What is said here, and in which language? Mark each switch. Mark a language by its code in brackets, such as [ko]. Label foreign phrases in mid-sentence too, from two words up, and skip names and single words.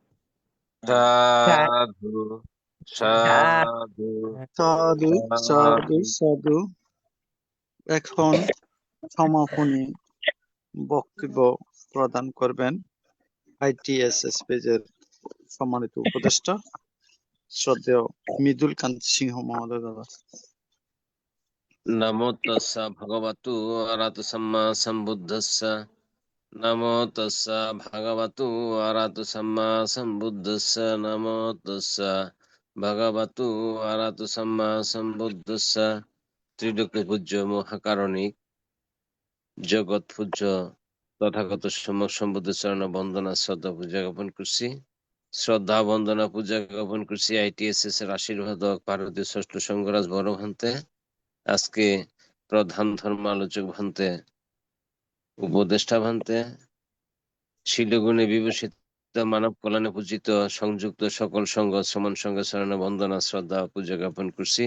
[bn] সাধু সাধু সাধু সাধু সাধু। এখন সমাপনী বক্তব্য প্রদান করবেন ITSS পেজের সম্মানিত উপদেষ্টা শ্রদ্ধেয় মৃদুল কান্তি সিংহ মহোদয়। দাদা [pi] নমো তস্যা ভগবতু আরাতু সম্মা সম্বুদ্ধস্য নমো তস্যা ভগবতু আরাতু সম্মা সম্বুদ্ধস্য নমো তস্যা ভগবতু আরাতু সম্মা সম্বুদ্ধস্য [bn] ত্রিলোক পূজ্য মহাকারণিক জগৎ পূজ্য তথাগত সম্যক সম্বুদ্ধ চরণ বন্দনা শ্রদ্ধা পূজা জ্ঞাপন করছি। শ্রদ্ধা বন্দনা পূজা জ্ঞাপন করছি ITSS এর আশীর্বাদক ভারতীয় ষষ্ঠ সংঘরাজ বড় ভান্তে, আজকে প্রধান ধর্ম আলোচক ভান্তে, উপদেষ্টা ভান্তে, শিলগুণে বিভূষিত মানব কল্যাণে পূজিত সংযুক্ত সকল সংঘ সমান সংঘ চরণে বন্দনা শ্রদ্ধা পূজা জ্ঞাপন করছি।